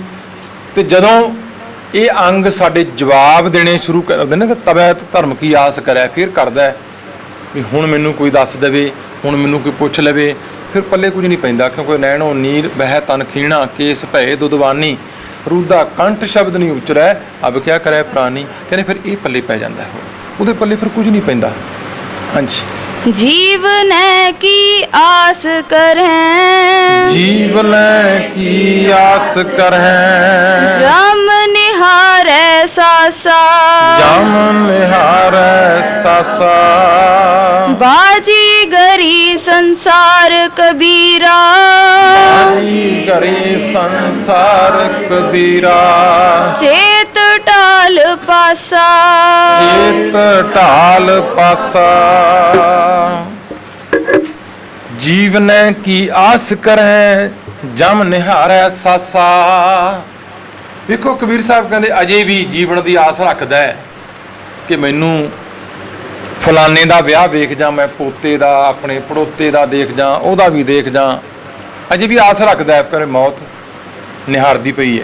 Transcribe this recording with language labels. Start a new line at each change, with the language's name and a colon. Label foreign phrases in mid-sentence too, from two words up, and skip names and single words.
Punjabi: ਤੇ ਜਦੋਂ ਇਹ ਅੰਗ ਸਾਡੇ ਜਵਾਬ ਦੇਣੇ ਸ਼ੁਰੂ ਕਰਦੇ ਨੇ ਕਿ ਤਬੈ ਧਰਮ ਕੀ ਆਸ ਕਰੇ, ਫਿਰ ਕਰਦਾ ਹੈ ਵੀ ਹੁਣ ਮੈਨੂੰ ਕੋਈ ਦੱਸ ਦੇਵੇ, ਹੁਣ ਮੈਨੂੰ ਕੋਈ ਪੁੱਛ ਲਵੇ। ਫਿਰ ਪੱਲੇ ਕੁਝ ਨਹੀਂ ਪੈਂਦਾ, ਕਿਉਂਕਿ ਨੈਣੋ ਨੀਰ ਬਹਿ ਤਨ ਖੀਣਾ, ਕੇਸ ਭਏ ਦੁਦਵਾਨੀ, ਰੂਦਾ ਕੰਠ ਸ਼ਬਦ ਨਹੀਂ ਉਚਰੈ, ਅਬ ਕਿਆ ਕਰੇ ਪ੍ਰਾਨੀ। ਕਹਿੰਦੇ ਫਿਰ ਇਹ ਪੱਲੇ ਪੈ ਜਾਂਦਾ ਹੈ, ਉਹਦੇ ਪੱਲੇ ਫਿਰ ਕੁਝ ਨਹੀਂ ਪੈਂਦਾ। ਹਾਂਜੀ।
Hindi: जीवनै की आस करहैं, जीवनै की आस करहैं, जम निहारै सासा, जम निहारै सासा। बाजी गरी संसार कबीरा, बाजी गरी संसार कबीरा, चेत टाल पासा, चेत टाल पासा। जीवनै की आस करें, जम निहारै सासा।
Punjabi: ਵੇਖੋ ਕਬੀਰ ਸਾਹਿਬ ਕਹਿੰਦੇ ਅਜੇ ਵੀ ਜੀਵਨ ਦੀ ਆਸ ਰੱਖਦਾ ਹੈ ਕਿ ਮੈਨੂੰ ਫਲਾਣੇ ਦਾ ਵਿਆਹ ਵੇਖ ਜਾ, ਮੈਂ ਪੋਤੇ ਦਾ, ਆਪਣੇ ਪੜੋਤੇ ਦਾ ਦੇਖ ਜਾ, ਉਹਦਾ ਵੀ ਦੇਖ ਜਾ। ਅਜੇ ਵੀ ਆਸ ਰੱਖਦਾ ਹੈ, ਪਰ ਮੌਤ ਨਿਹਾਰਦੀ ਪਈ ਹੈ।